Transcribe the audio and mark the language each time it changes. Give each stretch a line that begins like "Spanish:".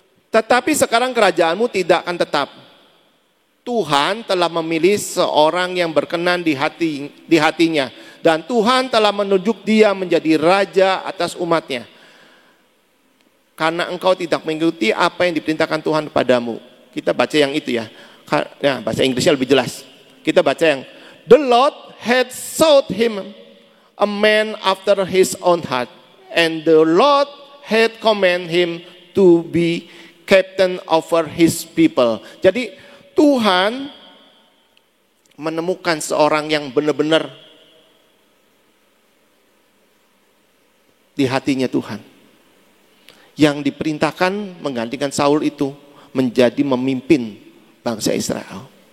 Indonesian: Tetapi sekarang kerajaanmu tidak akan tetap. Tuhan telah memilih seorang yang berkenan di hatinya. Dan Tuhan telah menunjuk dia menjadi raja atas umatnya. Karena engkau tidak mengikuti apa yang diperintahkan Tuhan kepadamu. Kita baca yang itu ya. Nah, bahasa Inggrisnya lebih jelas. Kita baca yang
English: The Lord had sought him a man after his own heart. And the Lord had commanded him to be captain over his people.
Indonesian: Jadi Tuhan menemukan seorang yang benar-benar di hatinya Tuhan. Yang diperintahkan menggantikan Saul itu menjadi memimpin bangsa Israel.